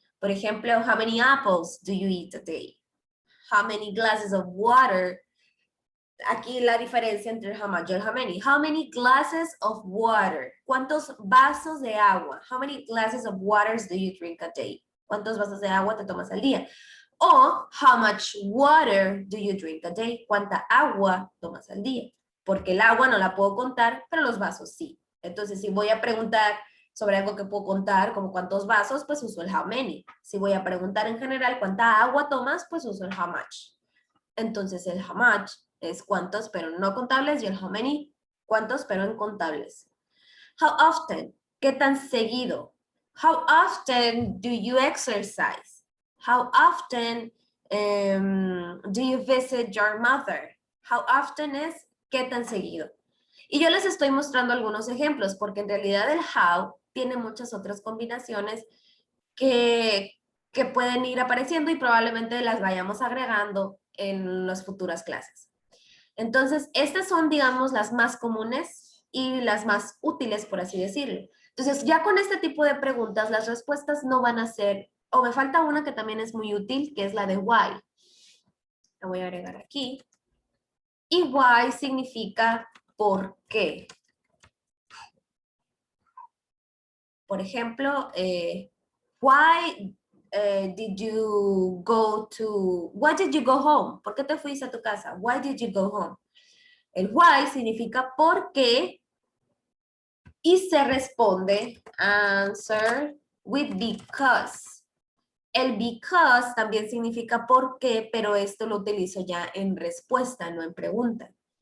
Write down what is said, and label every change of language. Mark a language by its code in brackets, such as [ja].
[es] Por ejemplo, [en] how many apples do you eat a day? How many glasses of water? [es] Aquí la diferencia entre el how much y el how many. [en] How many glasses of water? [es] ¿Cuántos vasos de agua? [en] How many glasses of water do you drink a day? [es] ¿Cuántos vasos de agua te tomas al día? [en] O how much water do you drink a day? [es] ¿Cuánta agua tomas al día? Porque el agua no la puedo contar, pero los vasos sí. Entonces, si voy a preguntar sobre algo que puedo contar, como cuántos vasos, pues uso el how many. Si voy a preguntar en general cuánta agua tomas, pues uso el how much. Entonces, el how much es cuántos, pero no contables, y el how many, cuántos, pero en contables. [en] How often, [es] ¿qué tan seguido? [en] How often do you exercise? How often do you visit your mother? How often [es] es qué tan seguido. Y yo les estoy mostrando algunos ejemplos, porque en realidad el how tiene muchas otras combinaciones que pueden ir apareciendo y probablemente las vayamos agregando en las futuras clases. Entonces, estas son, digamos, las más comunes y las más útiles, por así decirlo. Entonces, ya con este tipo de preguntas, las respuestas no van a ser, o me falta una que también es muy útil, que es la de why. La voy a agregar aquí. Y why significa por qué. Por ejemplo, [en] Why did you go to, why did you go home? [es] ¿Por qué te fuiste a tu casa? [en] Why did you go home? [es] El why significa por qué y se responde [en] answer with because. [es] El because también significa por qué, pero esto lo utilizo ya en respuesta, no en pregunta.